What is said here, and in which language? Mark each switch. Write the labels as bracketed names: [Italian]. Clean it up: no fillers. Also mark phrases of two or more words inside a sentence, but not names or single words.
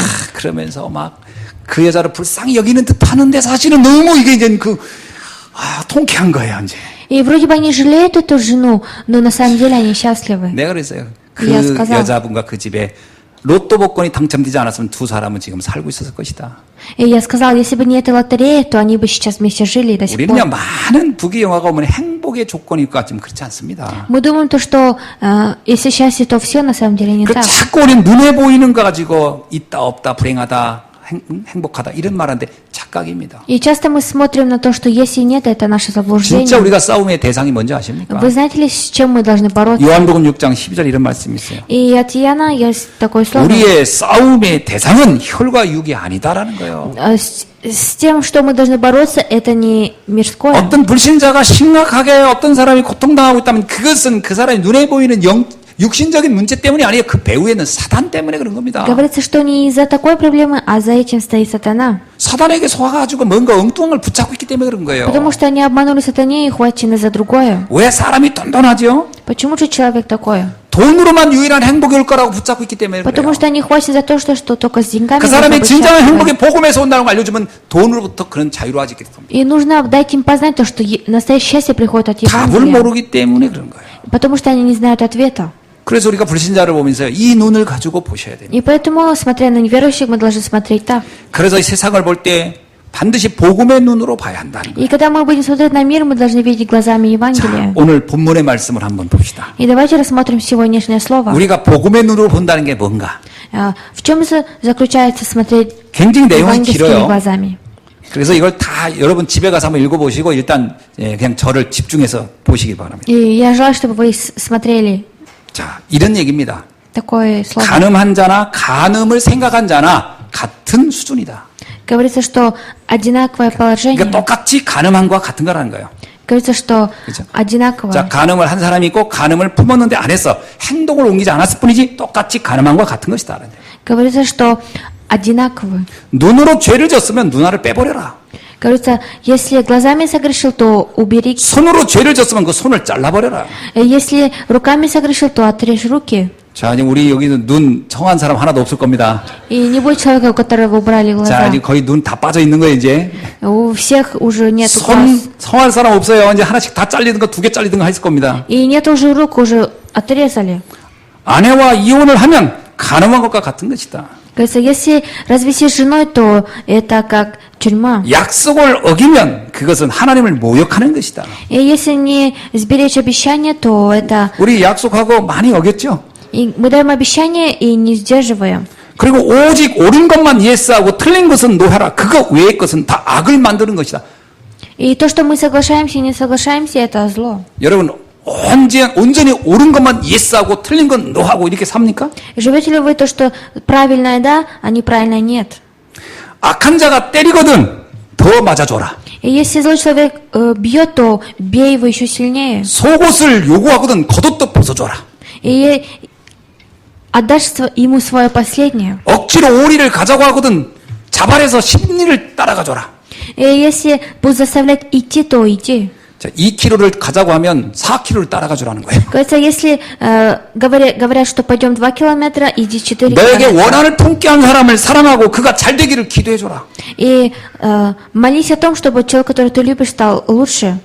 [Korean] 그러면서 막 그 여자를 불쌍히 여기는 듯 하는데 사실은 너무 이게 이제 통쾌한 거예요, 이제. [Russian] И вроде бы они жалеют эту жену, но на самом деле они счастливы. [Korean] 내가 그랬어요. 그 [Russian] Я сказал. [Korean] 여자분과 그 집에 로또 복권이 당첨되지 않았으면 두 사람은 지금 살고 있었을 것이다. [Russian] И я сказал, если бы не эта лотерея, то они бы сейчас вместе жили и до сих [Korean] 우리는요 [Russian] пор. [Korean] 많은 부귀 영화가 오면 행복의 조건일 것 같지만 그렇지 않습니다. [Russian] Мы думаем, то, что если счастье, то все на самом деле не [Korean] 그 [Russian] так. [Korean] 자꾸 우리는 눈에 보이는 거 가지고 있다 없다 불행하다 행복하다 이런 말하는데 착각입니다. [Russian] И часто мы смотрим на то, что есть и нет, это наше [Korean] 진짜 [Russian] заблуждение. [Korean] 우리가 싸움의 대상이 뭔지 아십니까? [Russian] Вы знаете ли, с чем мы должны бороться? [Korean] 요한복음 6장 12절 이런 말씀이 있어요. [Russian] И от Иоанна есть такое слово. [Korean] 우리의 싸움의 대상은 혈과 육이 아니다라는 거예요. [Russian] С тем, что мы должны бороться, это не мирское. [Korean] 어떤 불신자가 심각하게 어떤 사람이 고통당하고 있다면 그것은 그 사람이 눈에 보이는 육신적인 문제 때문이 아니에요. 그 배후에는 사단 때문에 그런 겁니다. [Russian] Говорится, что не из-за такой проблемы, а за этим стоит сатана. [Korean] 사단에게 속아가지고 뭔가 엉뚱한 걸 붙잡고 있기 때문에 그런 거예요. [Russian] Потому что они обманули сатане и хвачены за другое. [Korean] 왜 사람이 떤ton하죠? [Russian] Почему же человек такой? [Korean] 돈으로만 유일한 행복이 올 거라고 붙잡고 있기 때문에 그래요. [Russian] Потому что они хватят за то, что только с деньгами. [Korean] 그 [Russian] можно [Korean] 사람의 [Russian] быть [Korean] 진정한 [Russian] счастливы. [Korean] 행복이 복음에서 온다는 걸 알려주면 돈으로부터 그런 자유로워지게 됩니다. [Russian] И нужно дать им познать то, что настоящее счастье приходит от [Korean] 답을 [Russian] Евангелия. [Korean] 모르기 때문에 그런 거예요. [Russian] Потому что они не знают ответа. [Korean] 그래서 우리가 불신자를 보면서 이 눈을 가지고 보셔야 됩니다. [Russian] И поэтому, смотря на неверующих, мы должны смотреть так. [Korean] 그래서 이 세상을 볼 때 반드시 복음의 눈으로 봐야 한다는 거예요. [Russian] И когда мы будем смотреть на мир, мы должны видеть глазами [Korean] 자, [Russian] Евангелия. [Korean] 오늘 본문의 말씀을 한번 봅시다. [Russian] И давайте рассмотрим сегодняшнее слово. [Korean] 우리가 복음의 눈으로 본다는 게 뭔가? [Russian] В чем заключается смотреть [Korean] 굉장히 내용이 [Russian] евангельскими [Korean] 길어요. [Russian] глазами? [Korean] 그래서 이걸 다 여러분 집에 가서 한번 읽어보시고 일단 그냥 저를 집중해서 보시기 바랍니다. [Russian] И я желаю, чтобы вы смотрели [Korean] 자, 이런 얘기입니다. [Russian] такое слово. [Korean] 간음한 자나 간음을 생각한 자나 같은 수준이다. [Russian] Говорится, что одинаковое положение. [Korean] 그러니까 똑같이 간음한 거와 같은 거라는 거예요. [Russian] Говорится, что [Korean] 그렇죠. [Russian] одинаково. [Korean] 자, 간음을 한 사람이 있고 간음을 품었는데 안 했어. 행동을 옮기지 않았을 뿐이지 똑같이 간음한 거와 같은 것이다. [Russian] Говорится, что одинаковы. [Korean] 눈으로 죄를 졌으면 눈알을 빼버려라. [Russian] Говорится, если глазами согрешил, то убери. [Korean] 손으로 죄를 졌으면 그 손을 잘라버려라. [Russian] Если руками согрешил, то отрежь руки. [Korean] 자, 이제 우리 여기는 눈 청한 사람 하나도 없을 겁니다. [Russian] И не будет человека, у которого убрали [Korean] 자, [Russian] глаза. [Korean] 이제 거의 눈 다 빠져 있는 거예요, 이제. [Russian] У всех уже нет [Korean] 손 [Russian] глаз. [Korean] 성할 사람 없어요. 이제 하나씩 다 잘리든 거, 두 개 잘리든 거 했을 겁니다. [Russian] И нет уже рук, уже отрезали. [Korean] 아내와 이혼을 하면 간음한 것과 같은 것이다. [Russian] Говорится, если развестись с женой, то это как тюрьма. [Korean] 약속을 어기면 그것은 하나님을 모욕하는 것이다. [Russian] И если не сберечь обещание, то это... [Korean] 우리 약속하고 많이 어겼죠? [Russian] И мы даем обещание и не сдерживаем. [Korean] 그리고 오직 옳은 것만 예스하고 틀린 것은 노하라. 그거 외의 것은 다 악을 만드는 것이다. [Russian] И то, что мы соглашаемся и не соглашаемся, это зло. [Korean] 여러분 온전히 옳은 것만 예스하고 틀린 건 노하고 이렇게 삽니까? [Russian] Живете ли вы то, что правильное да, а неправильное нет? [Korean] 악한 자가 때리거든 더 맞아줘라. [Russian] И если злой человек бьет, то бей его еще сильнее. [Korean] 속옷을 요구하거든 겉옷도 벗어줘라. [Russian] И отдашь ему свое последнее. [Korean] 억지로 오리를 가자고 하거든 자발해서 십리를 따라가줘라. [Russian] И если будут заставлять идти, то иди. [Korean] 자, 2km를 가자고 하면 4km를 따라가주라는 거예요. [Russian] Кажется, если говорят, что пойдем 2 километра, иди 4 [Korean] 너에게 [Russian] километра. [Korean] 원한을 품게 한 사람을 사랑하고 그가 잘 되기를 기도해줘라. [Russian] И молись о том, чтобы человек, который ты любишь, стал лучше.